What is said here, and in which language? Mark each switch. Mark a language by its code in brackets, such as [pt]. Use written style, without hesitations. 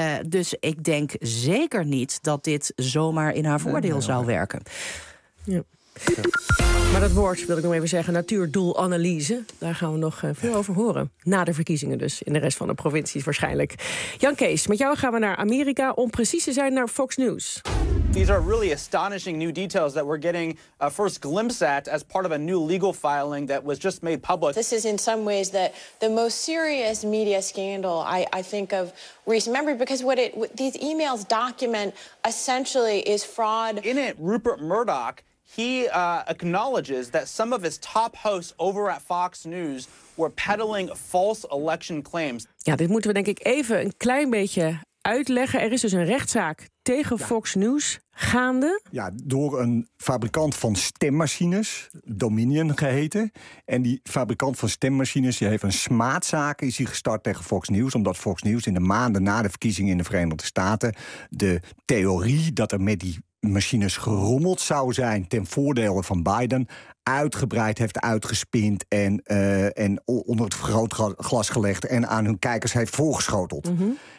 [nl] Dus ik denk zeker niet dat dit zomaar in haar voordeel zou werken. Ja. Ja. Maar dat woord wil ik nog even zeggen, natuurdoelanalyse. Daar gaan we nog veel over horen. Na de verkiezingen dus, in de rest van de provincies waarschijnlijk. Jan Kees, met jou gaan we naar Amerika om precies te zijn naar Fox News. [en] These are really astonishing new details that we're getting a first glimpse at as part of a new legal filing that was just made public. This is in some ways the most serious media scandal I think of recent memory, because these emails document essentially is fraud. In it, Rupert Murdoch, He acknowledges that some of his top hosts over at Fox News were peddling false election claims. [nl] Ja, dit moeten we denk ik even een klein beetje uitleggen. Er is dus een rechtszaak tegen Fox News gaande. Ja, door een fabrikant van stemmachines, Dominion geheten. En die fabrikant van stemmachines, die heeft een smaadzaak, is hij gestart tegen Fox News, omdat Fox News in de maanden na de verkiezingen in de Verenigde Staten de theorie dat er met die machines gerommeld zou zijn ten voordele van Biden uitgebreid heeft uitgespind en onder het vergrootglas gelegd en aan hun kijkers heeft voorgeschoteld. Mm-hmm.